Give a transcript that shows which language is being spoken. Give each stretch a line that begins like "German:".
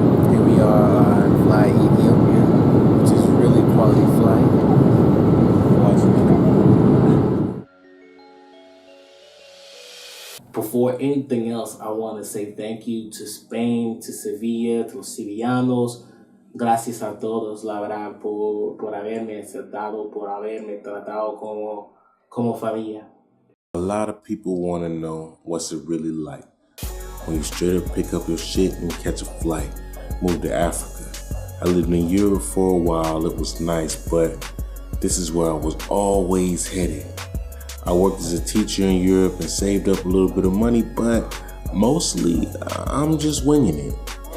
English: Here we are on Fly Ethiopia, which is really quality flight. Before anything else, I want to say thank you to Spain, to Sevilla, to
Spanish: los sevillanos. Gracias a todos, la verdad, por haberme aceptado, por haberme tratado como familia.
English: A lot of people want to know what's it really like when you straight up pick up your shit and catch a flight, move to Africa. I lived in Europe for a while, it was nice, but this is where I was always headed. I worked as a teacher in Europe and saved up a little bit of money, but mostly I'm just winging it.